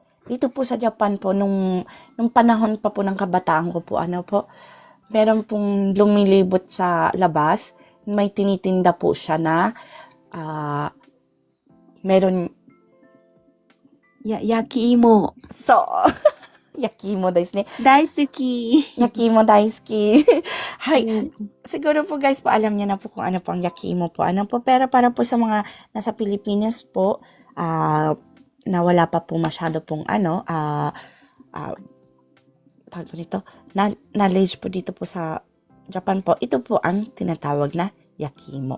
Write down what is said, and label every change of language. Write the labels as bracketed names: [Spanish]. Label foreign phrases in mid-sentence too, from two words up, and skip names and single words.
[Filipino] Dito po sa Japan po, nung panahon pa po ng kabataan ko po, meron pong lumilibot sa labas, may tinitinda po siya na, meron, [Japanese] Yakiimo. so, 焼き芋ですね. Daisuki. 焼き芋大好き. [Filipino] Hay, siguro po guys, alam niyo na po kung ano po ang yakimo po. Pero para po sa mga nasa Pilipinas po, na wala pa po masyado pong tawag po nito, knowledge po dito po sa Japan po, ito po ang tinatawag na yakimo.